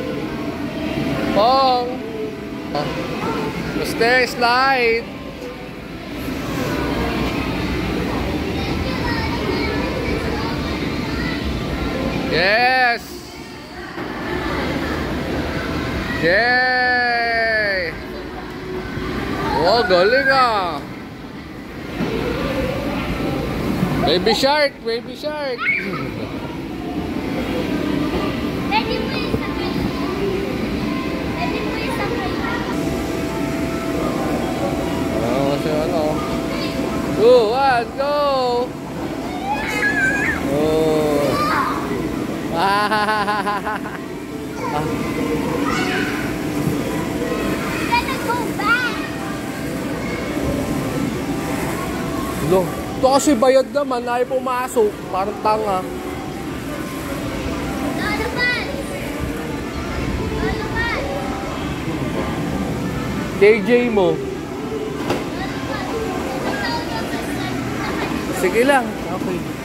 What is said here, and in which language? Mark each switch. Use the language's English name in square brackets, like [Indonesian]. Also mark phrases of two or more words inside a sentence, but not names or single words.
[Filipino] Pong. Basta slide. Yes. Yay. Oh, galing ah. [English] Baby shark, baby shark. [Filipino] Ready mo yung sakay. Ready mo yung sakay. Oh, kasi ano. 2, 1, go. Oh. [English] Gonna go back. [Filipino] Lo, ito kasi bayad naman, ay pumasok. Parang tanga. Lalaban. Lalaban. KJ mo. Sige lang. Okay.